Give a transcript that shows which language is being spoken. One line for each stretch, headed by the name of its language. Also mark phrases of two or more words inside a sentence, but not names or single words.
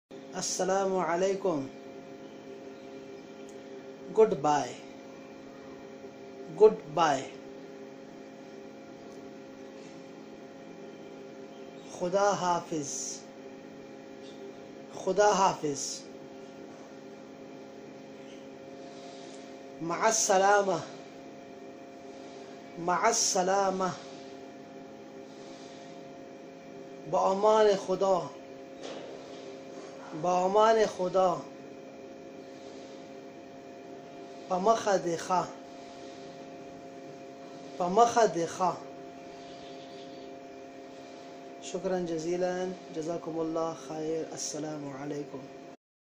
Arabic: السلام عليكم,
English: Good bye, good bye,
Urdu: خدا حافظ، خدا حافظ,
Arabic: مع السلامة، مع السلامة,
Persian: به امان خدا، به امان خدا,
Pashto: په مخه د ښه، په مخه د ښه.
Arabic: شكرا جزيلا, جزاكم الله خير. السلام عليكم.